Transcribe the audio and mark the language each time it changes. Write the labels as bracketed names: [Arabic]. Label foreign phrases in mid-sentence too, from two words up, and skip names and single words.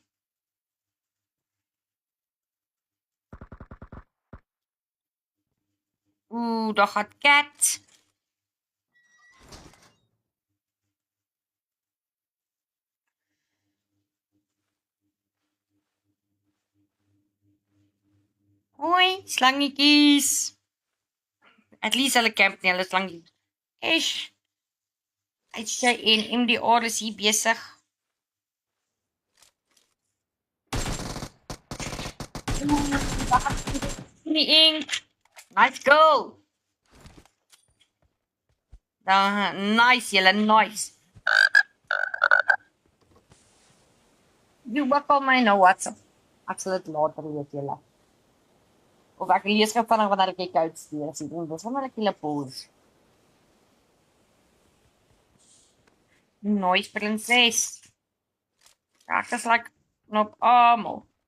[Afrikaans] Ooh, daar gaat Cat. Hoi, slangetjies. [English] At least [Afrikaans] hulle camp nie, hulle slangetjies. Eish. Hy en MDR is hier besig. Die ink. [English] Nice go. Nice, julle, nice. [Afrikaans] You wakkel my nou WhatsApp. Ek sal dit later weet julle. Of ek lees gou vinnig wanneer ek die koud stuur. Dis wanneer ek julle pause. Nice prinses. Ek is like op almal.